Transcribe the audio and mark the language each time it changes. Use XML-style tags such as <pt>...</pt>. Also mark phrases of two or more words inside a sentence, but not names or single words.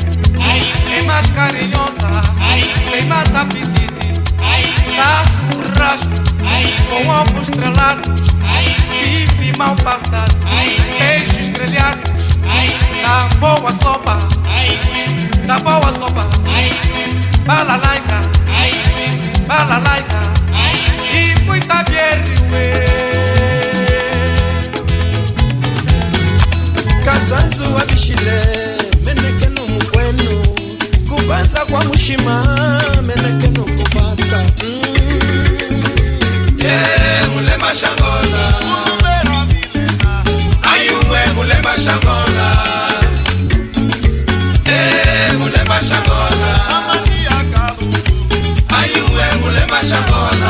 <pt>É mais carinhosa, tem mais apetite, dá churrasco com ovos estrelados, bife mal passado, peixes grelhados, dá boa sopa, balalaica, balalaica e muita bierriuê.</pt> <kmb>Kasanzu wa bishile meneke no mukwenu kubanza kwa mushima meneke no kubata Mulema Shangola ayuwe mulema Shangola mulema Shangola ayuwe mulema Shangola</kmb>